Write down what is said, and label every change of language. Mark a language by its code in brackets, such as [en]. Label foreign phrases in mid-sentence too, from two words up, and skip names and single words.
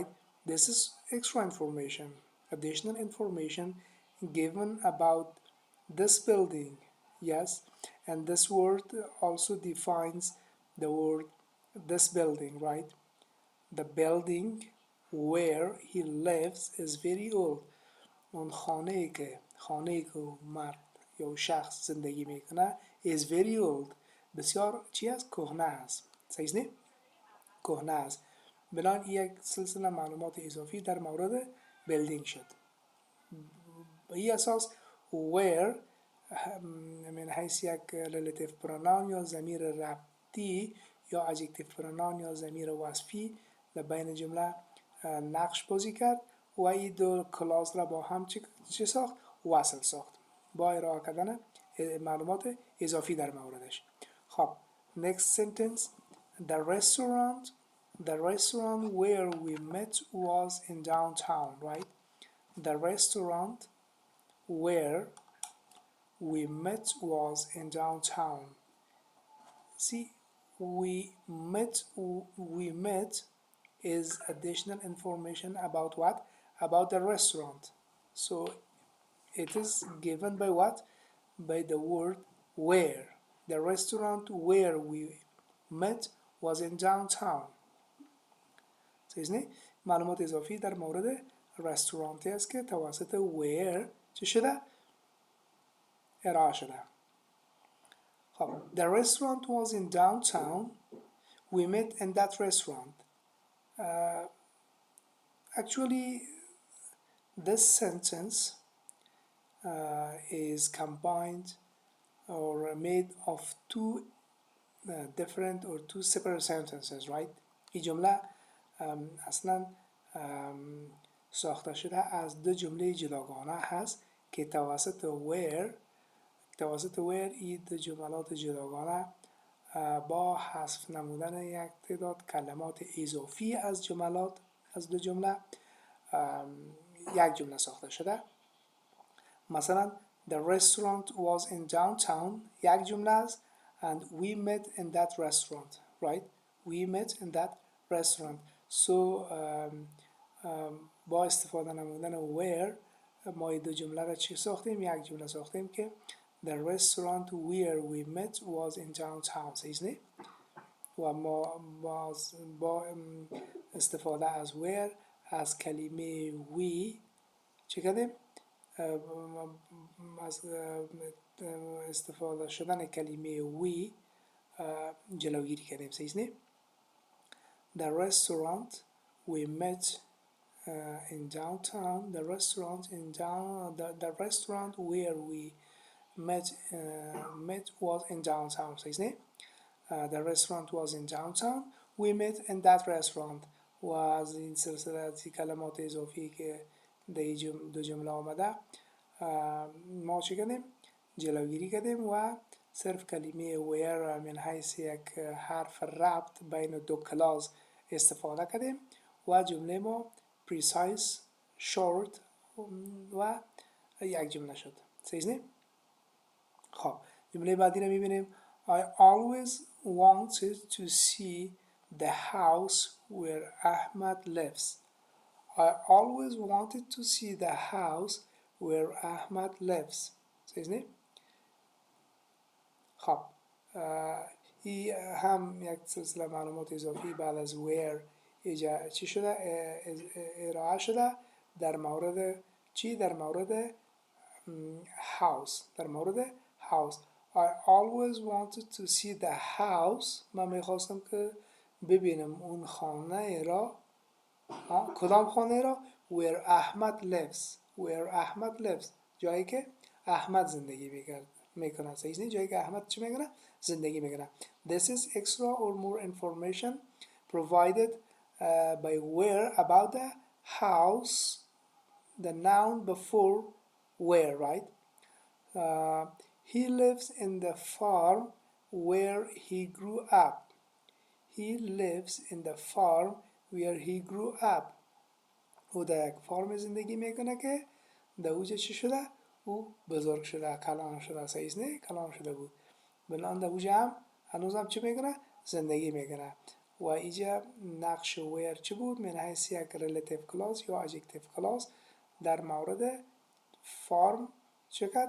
[en] This is extra information, additional information given about this building, yes, and this word also defines the word this building, right? The building where he lives is very old. [fa] اون خانه که مرد یا شخص زندگی میکنه [en] is very old. [fa] بسیار چی است؟ کهنه است. صحیح نه؟ کهنه است. بنابراین یک سلسله معلومات اضافی در مورد بیلدینگ شد. به این اساس where من حیث یک [en] relative pronoun [fa] یا ضمیر ربطی یا [en] adjective pronoun [fa] یا ضمیر وصفی در بین جمله نقش بازی کرد و این دو کلاس را با هم چه ساخت؟ وصل ساخت با ارائه کردن معلومات اضافی در موردش. [en] خب next sentence. The restaurant where we met was in downtown, right? The restaurant where we met was in downtown. See, we met is additional information about what? About the restaurant. So it is given by what? By the word where. The restaurant where we met was in downtown. [fa] سیزنی معلومات اضافی در مورد رستورانتی است که توسط where چه شده؟ ارائه شده. [en] خب the restaurant was in downtown. We met in that restaurant. Actually this sentence is combined or made of two different or two separate sentences, right? [fa] این جمله اصلا ساخته شده از دو جمله جداگانه هست که توسط where این دو جملات جداگانه با حذف نمودن یک تعداد کلمات اضافی از دو جمله یک جمله ساخته شده. [en] مثلا the restaurant was in downtown [fa] یک جمله است [en] and we met in that restaurant, right? We met in that restaurant. [fa] So با استفاده نمودن where ما دو جمله را چی ساختیم؟ یک جمله ساختیم که [en] the restaurant where we met was in downtown. [fa] صحیح نه؟ و ما با استفاده از where از کلمه we چی کردیم؟ از استفاده شدن کلمه we جلوگیری کردیم. صحیح نه؟ [en] The restaurant we met in downtown. The restaurant where we met was in downtown. [fa] صحیح نه؟ [en] The restaurant was in downtown. We met in that restaurant. [fa] و از این سلسله از کلمات اضافی که در دو جمله آمده ما چی کردیم؟ جلوگیری کردیم و صرف کلمه where من حیث یک حرف ربط بین دو کلاس استفاده کردیم و جمله ما [en] precise, short [fa] و یک جمله شد. صحیح نه؟ خب جمله بعدی رو میبینیم. [en] I always wanted to see the house where Ahmad lives. I always wanted to see the house where Ahmad lives. [fa] صحیح نه؟ خب این هم یک سلسله معلومات اضافی بعد از where چی شده؟ ارائه شده در مورد چی؟ در مورد house. در مورد house. [en] I always wanted to see the house. [fa] من میخواستم که ببینم اون خانه را. کدام خانه را؟ [en] Where Ahmad lives. Where Ahmad lives. [fa] جایی که احمد زندگی میکنه. صحیح نیست؟ جایی که احمد چی میکنه؟ زندگی میکنه. [en] This is extra or more information provided by where about the house, the noun before where, right? He lives in the farm where he grew up. He lives in the farm where he grew up. [fa] او در یک فارم زندگی میکنه که در اوجه چی شده؟ او بزرگ شده، کلان شده، سعیز نه کلان شده بود. بنان در هم هنوزم چی میکنه؟ زندگی میکنه. و اینجا نقش ویر چی بود؟ من حیث یک [en] relative class [fa] یا [en] adjective class [fa] در مورد فرم چه کرد؟